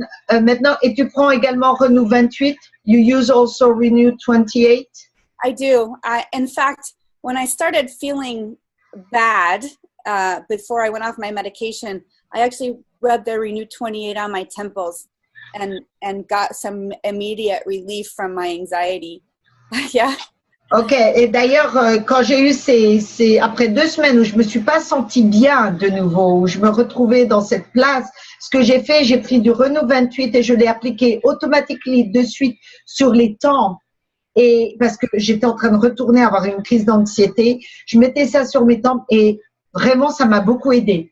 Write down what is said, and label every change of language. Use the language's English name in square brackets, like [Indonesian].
[French] Maintenant, et tu prends également Renew 28? [English] You use also Renew 28? I do. In fact, when I started feeling bad before I went off my medication, I actually rubbed the Renew 28 on my temples and got some immediate relief from my anxiety. Yeah. [French] Ok, et d'ailleurs, quand j'ai eu après 2 semaines où je me suis pas sentie bien de nouveau, où je me retrouvais dans cette place, ce que j'ai fait, j'ai pris du Renew 28 et je l'ai appliqué automatiquement de suite sur les tempes. Et parce que j'étais en train de retourner avoir une crise d'anxiété, je mettais ça sur mes tempes et vraiment, ça m'a beaucoup aidé.